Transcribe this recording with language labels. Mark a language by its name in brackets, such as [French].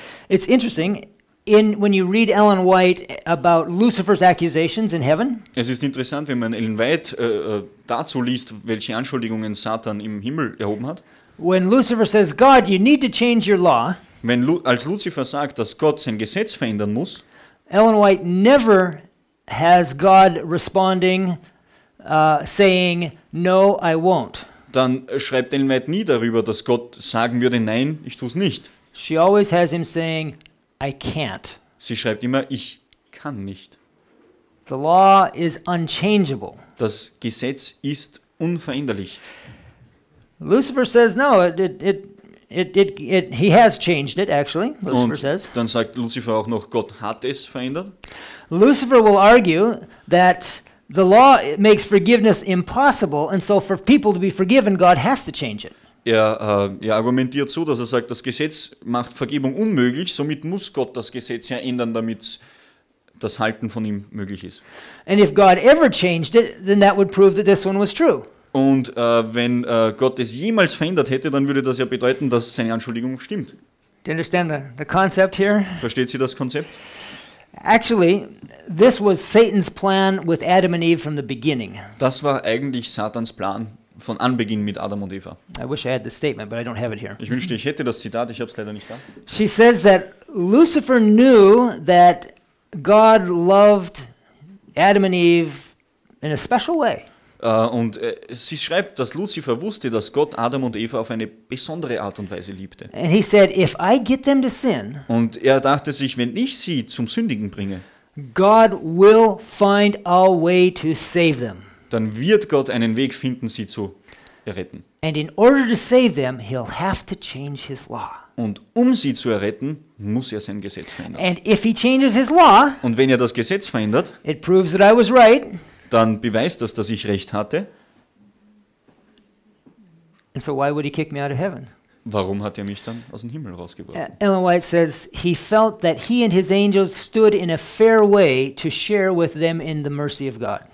[English] It's interesting, when you read Ellen White about Lucifer's accusations in heaven, [German] Es ist interessant, wenn man Ellen White dazu liest, welche Anschuldigungen Satan im Himmel erhoben hat. [English] when Lucifer says, God, you need to change your law, [German] Als Luzifer sagt, dass Gott sein Gesetz verändern muss, [English] Ellen White never has God responding, saying, no, I won't. [German] dann schreibt Ellen White nie darüber, dass Gott sagen würde, nein, ich tue es nicht. [English] She always has him saying, I can't. [German] Sie schreibt immer, ich kann nicht. [English] The law is unchangeable. [German] Das Gesetz ist unveränderlich. [English] Lucifer says, no, He has changed it, actually, Lucifer [German] Und [English] says. [German] dann sagt Luzifer auch noch, Gott hat es verändert. [English] Lucifer will argue that the law makes forgiveness impossible, and so for people to be forgiven, God has to change it. [German] Er argumentiert so, dass er sagt, das Gesetz macht Vergebung unmöglich, somit muss Gott das Gesetz ja ändern, damit das Halten von ihm möglich ist. [English] And if God ever changed it, then that would prove that this one was true. [German] Und wenn Gott es jemals verändert hätte, dann würde das ja bedeuten, dass seine Anschuldigung stimmt. [English] Do you understand the concept here? [German] Versteht sie das Konzept? [English] Actually, this was Satan's plan with Adam and Eve from the beginning. [German] Das war eigentlich Satans Plan von Anbeginn mit Adam und Eva. [English] I wish I had the statement, but I don't have it here. [German] Ich wünschte, ich hätte das Zitat, ich habe es leider nicht da. [English] She says that Lucifer knew that God loved Adam and Eve in a special way. [German] Und sie schreibt, dass Luzifer wusste, dass Gott Adam und Eva auf eine besondere Art und Weise liebte. [English] And he said, if I get them to sin, [German] Und er dachte sich, wenn ich sie zum Sündigen bringe, [English] God will find a way to save them. [German] dann wird Gott einen Weg finden, sie zu erretten. [English] And in order to save them, he'll have to change his law. [German] Und um sie zu erretten, muss er sein Gesetz verändern. [English] And if he changes his law, [German] Und wenn er das Gesetz verändert, [English] it proves that I was right. [German] dann beweist das, dass ich recht hatte. [English] And so why would he kick me out of heaven? [German] Warum hat er mich dann aus dem Himmel rausgebracht? [English] Ellen White says he felt that he and his angels stood in a fair way to share with them in the mercy of God.